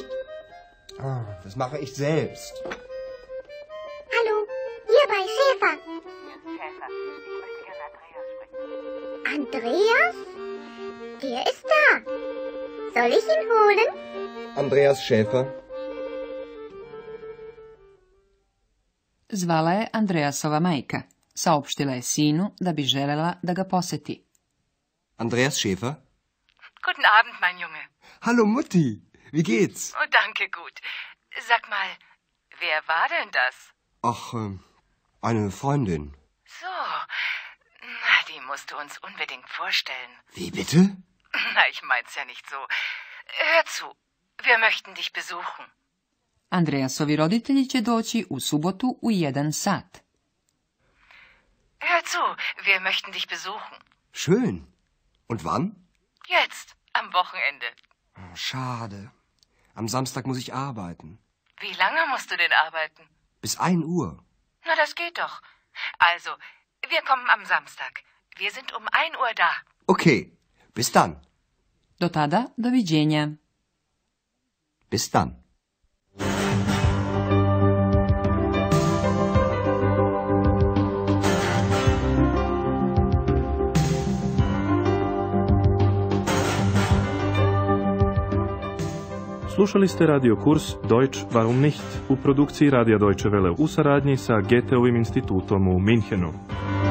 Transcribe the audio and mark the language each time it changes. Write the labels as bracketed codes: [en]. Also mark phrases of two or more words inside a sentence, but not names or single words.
[de] Das mache ich selbst. Hallo, hier bei Schäfer. Schäfer, ich möchte gerne Andreas sprechen. Andreas? Der ist da. Soll ich ihn holen? Andreas Schäfer. [sr] Zvala je Andreasova majka. Saopštila je sinu da bi želela da ga poseti. [de] Andreas Schäfer? Guten Abend, mein Junge. Hallo Mutti, wie geht's? Oh, danke, gut. Sag mal, wer war denn das? Ach, eine Freundin. So, na, die musst du uns unbedingt vorstellen. Wie bitte? Na, ich mein's ja nicht so. Hör zu, wir möchten dich besuchen. [sr] Andreasovi roditelji će doći u subotu u 1 sat. [de] Hör zu, wir möchten dich besuchen. Schön. Und wann? Jetzt, am Wochenende. Oh, schade. Am Samstag muss ich arbeiten. Wie lange musst du denn arbeiten? Bis 1 Uhr. Na, das geht doch. Also, wir kommen am Samstag. Wir sind um 1 Uhr da. Okay, bis dann. [sr] Do tada, doviđenja. [de] Bis dann. [sr] Slušali ste radio kurs Deutsch warum nicht u produkciji Radija Deutsche Welle u saradnji sa Goetheovim institutom u Minhenu.